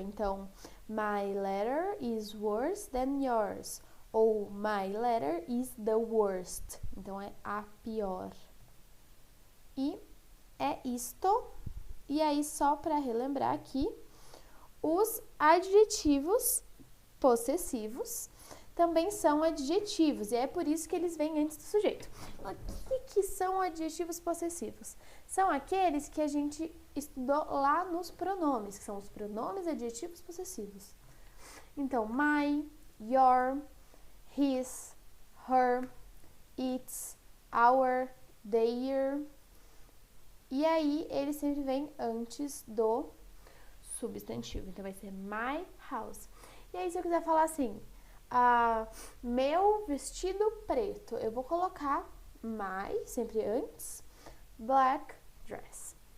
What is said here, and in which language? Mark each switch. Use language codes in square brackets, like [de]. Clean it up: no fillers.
[pt] Então, [en] my letter is worse than yours. [pt] Ou [en] my letter is the worst. [pt] Então, é a pior. E é isto. E aí, só para relembrar aqui, os adjetivos possessivos também são adjetivos, e é por isso que eles vêm antes do sujeito. O que são adjetivos possessivos? São aqueles que a gente estudou lá nos pronomes, que são os pronomes adjetivos possessivos. Então, my, your, his, her, its, our, their. E aí, ele sempre vem antes do substantivo. Então, vai ser [en] my house. [pt] E aí, se eu quiser falar assim, meu vestido preto, eu vou colocar my, sempre antes, black dress.